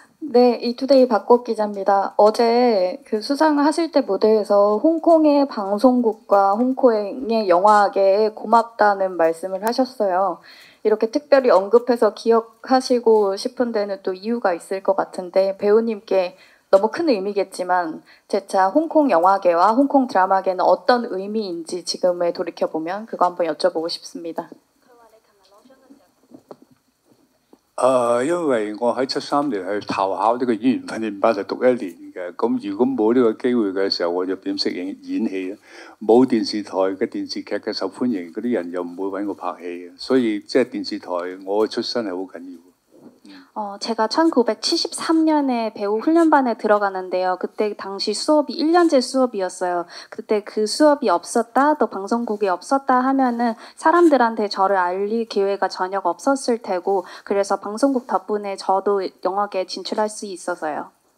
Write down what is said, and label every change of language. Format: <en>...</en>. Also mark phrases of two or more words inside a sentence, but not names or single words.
<ko>네, 이투데이 박꽃 기자입니다. 어제 그 수상하실 때 무대에서 홍콩의 방송국과 홍콩의 영화계에 고맙다는 말씀을 하셨어요. 이렇게 특별히 언급해서 기억하시고 싶은 데는 또 이유가 있을 것 같은데 배우님께 너무 큰 의미겠지만 재차 홍콩 영화계와 홍콩 드라마계는 어떤 의미인지 지금에 돌이켜보면 그거 한번 여쭤보고 싶습니다.</ko> <yue>因為我喺73年去投考呢個演員訓練班就讀1年嘅，咁如果冇呢個機會嘅時候，我就點識演戲咧？冇電視台嘅電視劇嘅受歡迎，嗰啲人又唔會揾我拍戲嘅，所以即係電視台我嘅出身係好緊要。</yue> <ko>제가 1973년에 배우 훈련반에 들어가는데요. 그때 당시 수업이 1년제 수업이었어요. 그때 그 수업이 없었다, 또 방송국이 없었다 하면은 사람들한테 저를 알릴 기회가 전혀 없었을 테고, 그래서 방송국 덕분에 저도 영화계에 진출할 수 있어서요.</ko>